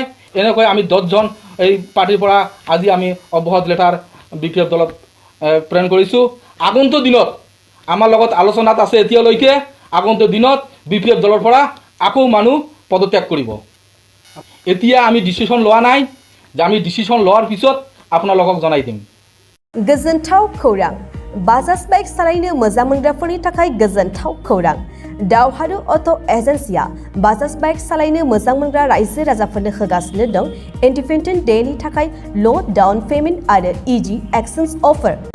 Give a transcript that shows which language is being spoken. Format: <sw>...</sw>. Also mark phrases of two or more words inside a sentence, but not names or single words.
<as>এনেকৈ আমি 10জন এই পাৰ্টিৰ পৰা আজি আমি অব্যাহতি লেটাৰ বিপিএফ দলত প্ৰেৰণ কৰিছোঁ। আগন্তুক দিনত আমাৰ লগত আলোচনাত আছে, এতিয়ালৈকে আগন্তুক দিনত বিপিএফ দলৰ পৰা আকৌ মানুহ পদত্যাগ কৰিব। এতিয়া আমি ডিচিশ্যন লোৱা নাই যে আমি ডিচিশ্যন লোৱাৰ পিছত আপোনালোকক জনাই দিম।</as> <brx>गोजोनथाव खौरां बाजाज बाइक सालायनो मोजां मोनग्राफोरनि थाखाय गोजोनथाव खौरां दावहारु अट' एजेन्सिया बाजाज बाइक सालायनो मोजां मोनग्रा रायजो राजाफोरनो होगासिनो दं</brx> <en>independent day</en> <brx>थाखाय</brx> <en>low down payment</en> <brx>आरो</brx> <en>easy exchange offer</en>